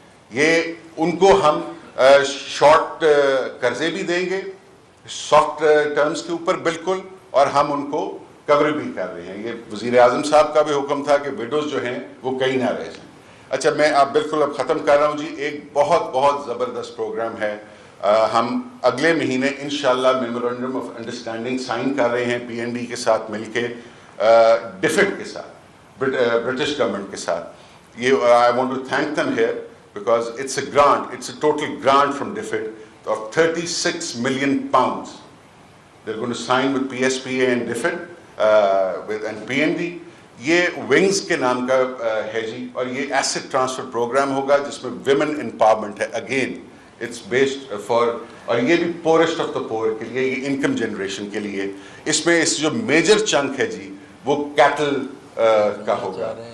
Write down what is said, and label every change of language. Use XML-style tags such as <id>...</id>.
<ur>یہ ان کو ہم شارٹ قرضے بھی دیں گے, سافٹ ٹرمز کے اوپر بالکل, اور ہم ان کو کور بھی کر رہے ہیں. یہ وزیر اعظم صاحب کا بھی حکم تھا کہ ویڈوز جو ہیں وہ کہیں نہ رہ جائیں. اچھا, میں آپ بالکل اب ختم کر رہا ہوں جی. ایک بہت بہت زبردست پروگرام ہے, ہم اگلے مہینے انشاءاللہ میمورنڈم آف انڈرسٹینڈنگ سائن کر رہے ہیں PND کے ساتھ مل کے, ڈفٹ کے ساتھ. برٹش گورنمنٹ کے ساتھ.</ur> <en>یہ I want to thank them here because it's a grant, it's a total grant from DFID of 36 million pounds. They're going to sign with PSPA and DFID and PND.</en> <ur>یہ wings کے نام کا ہے جی, اور یہ ایسٹ ٹرانسفر پروگرام ہوگا جس میں ویمن امپاورمنٹ ہے.</ur> <en>again it's based for,</en> <ur>اور یہ بھی</ur> <en>poorest of the poor</en> <ur>کے لیے, یہ انکم جنریشن کے لیے. اس میں اس جو میجر چنک ہے جی وہ کیٹل کا ہوگا.</ur>